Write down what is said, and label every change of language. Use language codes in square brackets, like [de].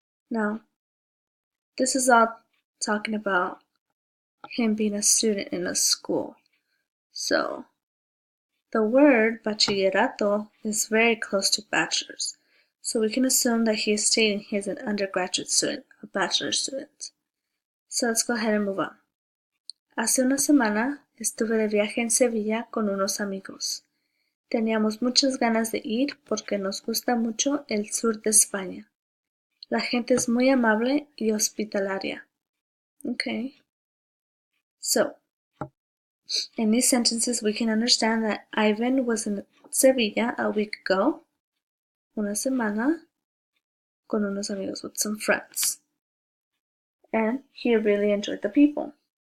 [en] Now, this is all talking about him being a student in a school. So, the word bachillerato is very close to bachelor's. So we can assume that he is stating he is an undergraduate student, a bachelor student. So let's go ahead and move on. [es] Hace una semana estuve de viaje en Sevilla con unos amigos. Teníamos muchas ganas de ir porque nos gusta mucho el sur de España. La gente es muy amable y hospitalaria. [en] Okay. So, in these sentences we can understand that Ivan was in Sevilla a week ago, [es] una semana, con unos amigos, [en] with some friends. And he really enjoyed the people.